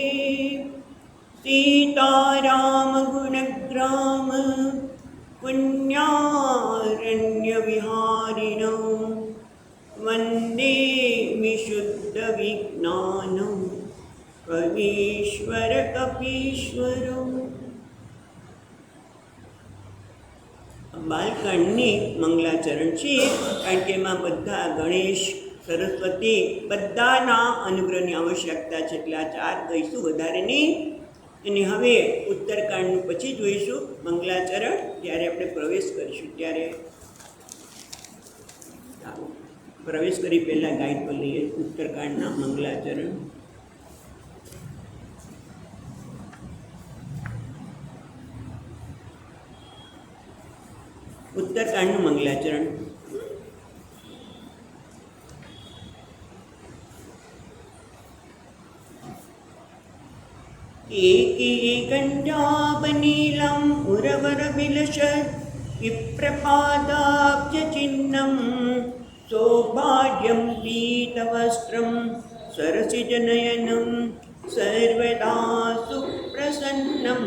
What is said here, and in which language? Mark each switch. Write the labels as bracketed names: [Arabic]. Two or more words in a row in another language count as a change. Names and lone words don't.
[Sanskrit] सीतारामगुणग्राम, पुण्यारण्यविहारिणौ। वन्दे विशुद्धविज्ञानौ, कवीश्वर कपीश्वरौ। [Gujarati] બાલકાંડની મંગલાચરણ છે, કારણ કે એમાં બધા ગણેશ સરસ્વતી બધાના અનુગ્રહની આવશ્યકતા છે, એટલે આ 4 કહીશું, વધારે નહીં. અને હવે ઉત્તરકાંડનું પછી જોઈશું મંગલાચરણ, ત્યારે આપણે પ્રવેશ કરીશું. ત્યારે પ્રવેશ કરી પહેલાં ગાઈડ પર લઈએ ઉત્તરકાંડના મંગલાચરણ. [Sanskrit] उत्तरकांड मंगलाचरण. एकीकण्ठावनीलम् उरवर विलसत्, विप्रपादाब्जचिह्नं, सौभाग्यं पीतवस्त्रं, सरसिजनयनं, सर्वदा सुप्रसन्नं।